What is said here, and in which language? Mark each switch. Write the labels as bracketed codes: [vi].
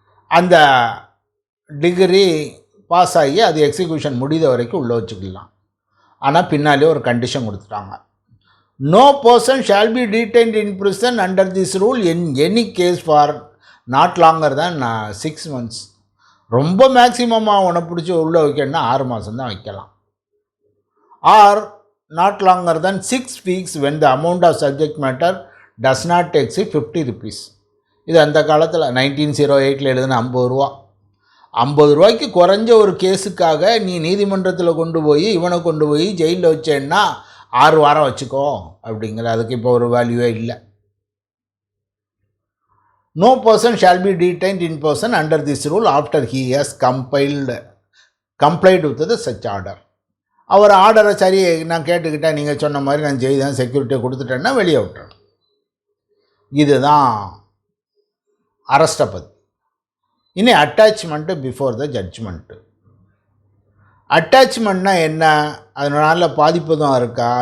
[ta] அந்த degree pass ஆகி அது எக்ஸிக்யூஷன் முடிந்த வரைக்கும் உள்ளே வச்சுக்கலாம். ஆனால் பின்னாலே ஒரு கண்டிஷன் கொடுத்துட்டாங்க. [en] No person shall be detained in prison under this rule in any case for not longer than 6 months. [ta] ரொம்ப மேக்ஸிமமாக உன்னை பிடிச்சி உள்ளே வைக்கணும்னா 6 மாதம் தான் வைக்கலாம். [en] Or not longer than 6 weeks when the amount of subject matter does not exceed 50 rupees. [ta] இது அந்த காலத்தில் 1908 எழுதுன 50 ரூபா. 50 ரூபாய்க்கு குறைஞ்ச ஒரு கேஸுக்காக நீ நீதிமன்றத்தில் கொண்டு போய் இவனை கொண்டு போய் ஜெயிலில் வச்சேன்னா 6 வாரம் வச்சுக்கோ அப்படிங்கிற. அதுக்கு இப்போ ஒரு வேல்யூவே இல்லை. [en] No person shall be detained in person under this rule after he has complied with the such order. [ta] அவர் ஆர்டரை சரி நான் கேட்டுக்கிட்டேன், நீங்கள் சொன்ன மாதிரி நான் செய்தேன், செக்யூரிட்டியை கொடுத்துட்டேன்னா வெளியே விட்டுறேன். இதுதான் அரெஸ்ட்டை பற்றி. இனி அட்டாச்மெண்ட்டு பிஃபோர் த ஜட்ஜ்மெண்ட்டு. அட்டாச்மெண்ட்னா என்ன? அதனால் பாதிப்பு தான் இருக்கா?